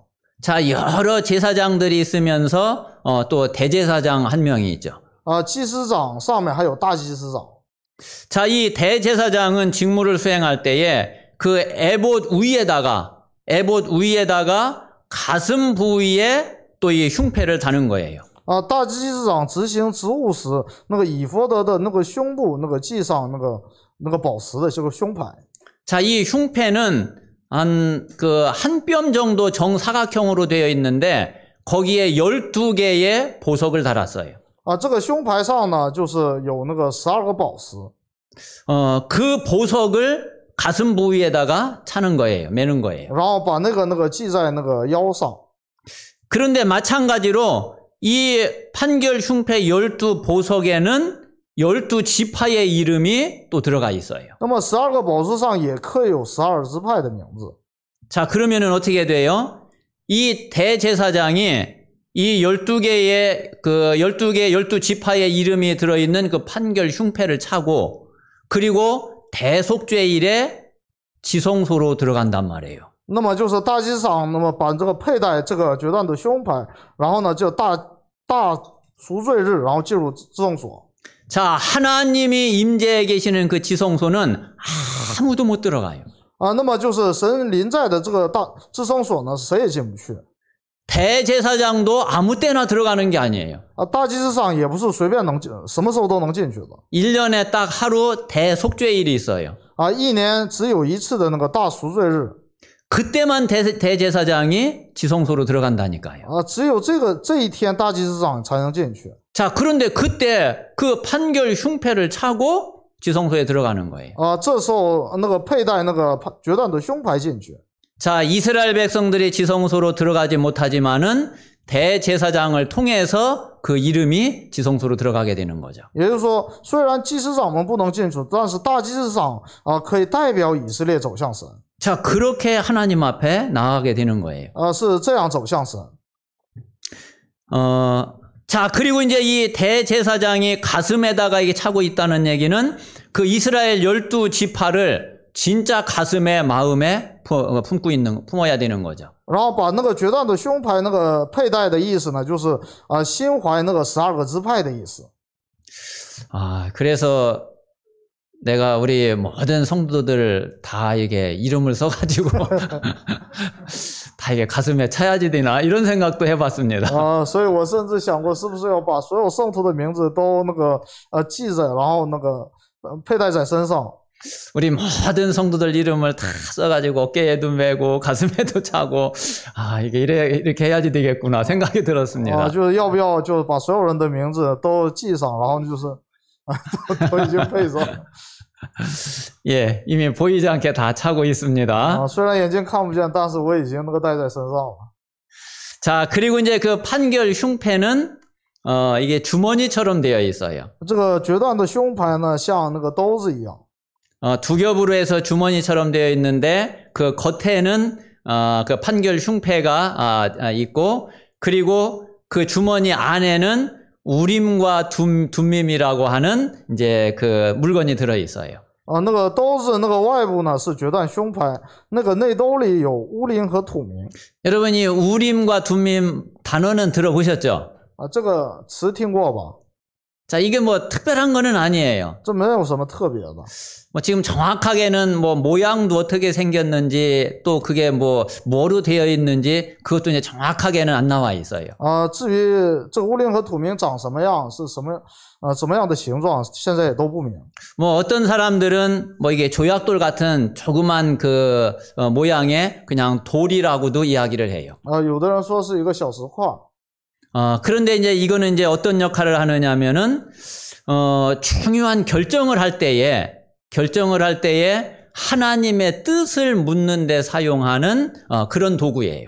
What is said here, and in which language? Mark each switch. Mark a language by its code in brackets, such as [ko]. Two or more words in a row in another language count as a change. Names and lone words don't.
[ko] 자, 여러 제사장들이 있으면서 또 대제사장 한 명이 있죠. [zh] 祭司长上面还有大祭司长。 [ko] 자, 이 대제사장은 직무를 수행할 때에 그 에봇 위에다가 가슴 부위에 또 이 흉패를 다는 거예요. [zh] 大祭司长执行职务时，以弗得的胸部系上宝石的这个胸牌。 [ko] 자, 이 흉패는 한 뼘 정도 정사각형으로 되어 있는데 거기에 12개의 보석을 달았어요. [zh] 这个胸牌上呢就是有12个宝石。 [ko] 그 보석을 가슴 부위에다가 차는 거예요. 매는 거예요. [zh] 然后把系在腰上。 [ko] 그런데 마찬가지로 이 판결 흉패 12보석에는 12지파의 이름이 또 들어가 있어요. [zh] 那么12个宝石上也刻有12支派的名字。 [ko] 자, 그러면은 어떻게 돼요? 이 대제사장이 이 12지파의 이름이 들어있는 그 판결 흉패를 차고 그리고 대속죄일에 지성소로 들어간단 말이에요. [zh] 那么就是大祭司长，把佩戴这个决断的胸牌，然后呢就大赎罪日，然后进入至圣所。 [ko] 자, 하나님이 임재해 계시는 그 지성소는 아무도 못 들어가요. [zh] 那么就是神临在的这个至圣所呢，谁也进不去。 [ko] 대제사장도 아무 때나 들어가는 게 아니에요. [zh] 大祭司长也不是随便能进，什么时候都能进去的。 [ko] 1년에 딱 하루 대속죄일이 있어요. [zh] 一年只有一次的那个大赎罪日。 [ko] 그때만 대제사장이 지성소로 들어간다니까요. [zh] 只有这一天大祭司长才能进去。 [ko] 자, 그런데 그때 그 판결 흉패를 차고 지성소에 들어가는 거예요. [zh] 这时候那个佩戴那个决断的胸牌进去。 [ko] 자, 이스라엘 백성들이 지성소로 들어가지 못하지만은 대제사장을 통해서 그 이름이 지성소로 들어가게 되는 거죠. [zh] 也就是说，虽然祭司长们不能进去，但是大祭司长可以代表以色列走向神。 [ko] 자, 그렇게 하나님 앞에 나아가게 되는 거예요. [zh] 是这样走向神。 [ko] 자, 그리고 이제 이 대제사장이 가슴에다가 이게 차고 있다는 얘기는 그 이스라엘 12지파를 진짜 가슴에 마음에 품어야 되는 거죠. [zh] 然后把那个决断的胸牌那个佩戴的意思呢，就是心怀那个12个支派的意思。 [ko] 그래서 내가 우리 모든 성도들 다 이게 이름을 써가지고 다 이게 가슴에 차야지 되나 이런 생각도 해봤습니다. [zh] 所以我甚至想过，是不是要把所有圣徒的名字都那个记着，然后那个佩戴在身上。 [ko] 우리 모든 성도들 이름을 다 써가지고 어깨에도 메고 가슴에도 차고 이게 이렇게 해야지 되겠구나 생각이 들었습니다. [zh] 就是要不要就把所有人的名字都记上，然后就是都已经配上。 [ko] 예, 이미 보이지 않게 다 차고 있습니다. [zh] 虽然眼睛看不见，但是我已经那个戴在身上了。 [ko] 자, 그리고 이제 그 판결 흉패는 이게 주머니처럼 되어 있어요. [zh] 这个决断的胸牌呢，像那个兜子一样。 [ko] 두 겹으로 해서 주머니처럼 되어 있는데 그 겉에는 그 판결 흉패가 있고 그리고 그 주머니 안에는 우림과 둠밈이라고 하는 이제 그 물건이 들어 있어요. [zh] 那个兜子那个外部呢是决断胸牌，那个内兜里有乌灵和土明。 [ko] 여러분이 우림과 둠밈 단어는 들어보셨죠? [zh] 这个词听过吧？ [ko] 자, 이게 뭐 특별한 거는 아니에요. [zh] 这没有什么特别的。 [ko] 뭐 지금 정확하게는 뭐 모양도 어떻게 생겼는지 또 그게 뭐로 되어 있는지 그것도 이제 정확하게는 안 나와 있어요. [zh] 至于这个乌灵和土明长什么样，是什么怎么样的形状，现在也都不明。 [ko] 뭐 어떤 사람들은 뭐 이게 조약돌 같은 조그만 그 모양의 그냥 돌이라고도 이야기를 해요. [zh] 有的人说是一个小石块。 [ko] 그런데 이제 이거는 이제 어떤 역할을 하느냐면은 중요한 결정을 할 때에 하나님의 뜻을 묻는 데 사용하는 그런 도구예요.